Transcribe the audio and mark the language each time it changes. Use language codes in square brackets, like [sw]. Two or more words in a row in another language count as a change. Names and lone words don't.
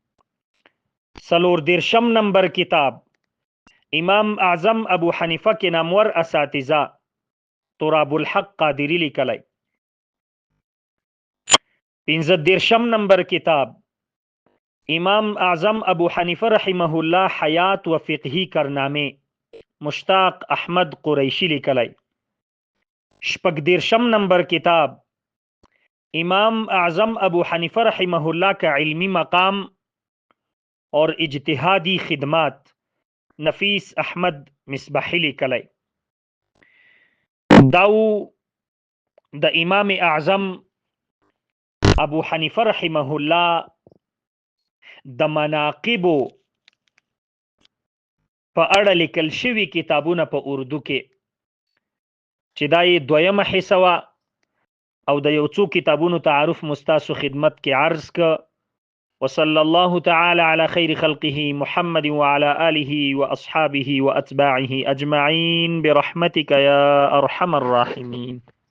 [ps] 34 نمبر کتاب امام اعظم ابو حنیفه کې نامور اساتذه تراب الحق قادری لیکلی. 35 نمبر کتاب امام اعظم ابو حنیفه رحمه الله حیات و فقهی کارنامه مشتاق احمد قریشی لیکلی. 36 نمبر کتاب امام اعظم ابو حنیفه رحمه الله کا علمی مقام اور اجتہادی خدمات نفیس احمد مصباحی لیکلی. داو د امام اعظم ابو حنیفه [ar] رحمه الله [ps] د مناقبو په اړه لیکل شوي کتابونه په اردو کې چې دا یې دویمه حصه وه او د یو څو کتابونو تعارف مستاسو خدمت کې عرض که. [ar] وصلى الله تعالى على خير خلقه محمد وعلى آله وأصحابه وأتباعه أجمعين برحمتك يا أرحم الراحمين.